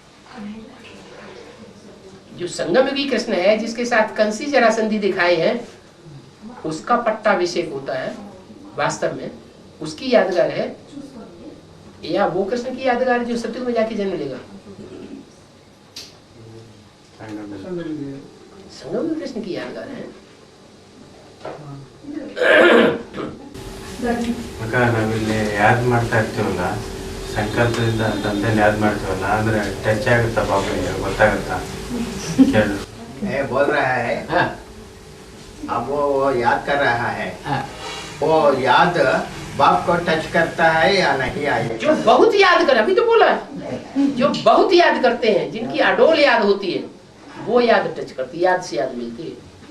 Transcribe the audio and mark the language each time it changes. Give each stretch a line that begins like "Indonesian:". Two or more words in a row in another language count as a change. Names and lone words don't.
Hindi: जो संगम युगी कृष्ण है, जिसके साथ कंसी जरासंधि दिखाए हैं, उसका पट्टाभिषेक होता है वास्तव में, उसकी यादगार है, या वो कृष्ण की यादगार जो सतयुग में जाके जन्म लेगा? संगम में कृष्ण की यादगार है।
Kannada: ಮಗ ನಾವಿಲ್ಲಿ ಯಾದ್ ಮಾಡ್ತಾ ಇರ್ತೀವಲ್ಲ, ಸಂಕಲ್ಪದಿಂದ ತಂದೆನ ಯಾದ್ ಮಾಡ್ತೀವಲ್ಲ, ಅಂದ್ರೆ ಟಚ್ ಆಗುತ್ತಾ ಬಾಬುಗೆ? ಗೊತ್ತಾಗುತ್ತಾ? ಕೇಳು.
Hindi: ये बोल रहा है, हाँ। अब वो याद कर रहा है, हाँ। वो याद बाप को टच करता है या नहीं? आए जो बहुत याद कर, अभी तो बोला, जो बहुत याद करते हैं, जिनकी अडोल याद होती है, वो याद टच करती है, याद से याद मिलती है।